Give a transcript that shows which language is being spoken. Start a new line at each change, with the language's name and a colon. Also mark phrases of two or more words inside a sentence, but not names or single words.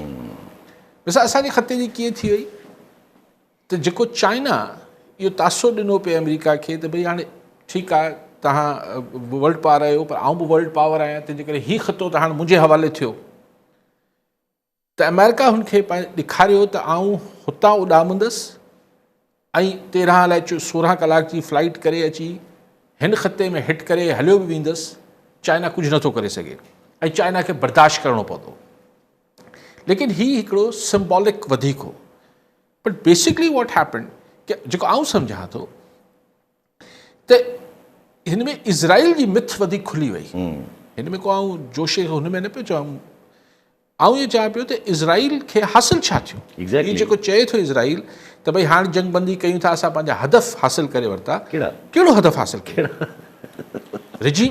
Sindhi: ॾिसां असांजे ख़िते जी कीअं थी वई त जेको चाइना इहो तासो ॾिनो पिए अमेरिका खे त भई हाणे ठीकु आहे तव्हां
English: world power
Sindhi: आहियो पर आउं बि
English: world power
Sindhi: आहियां, तंहिंजे करे हीउ ख़ितो त हाणे मुंहिंजे हवाले थियो त अमेरिका हुनखे ॾेखारियो त आउं हुतां उॾामंदुसि ऐं 13 अलाए 16 कलाक जी फ्लाइट करे अची हिन ख़िते में हिट करे हलियो बि वेंदुसि। चाइना कुझु नथो करे सघे ऐं चाइना खे बर्दाश्त करिणो पवंदो। लेकिन हीउ हिकिड़ो सिंबॉलिक वधीक हो,
English: but basically what happen
Sindhi: कि जेको आउं सम्झां थो त हिन में इज़राइल जी मिथ वधीक खुली वई। हिन में को आउं जोशे हुन में न पियो चवां, आउं इहो चवां पियो त इज़राइल खे हासिलु छा थियो। हीउ जेको चए थो इज़राइल त भई हाणे जंग बंदी कयूं था, असां पंहिंजा हदफ़ हासिलु करे वरिता, कहिड़ो हदफ़ हासिलु कयो रिजीम?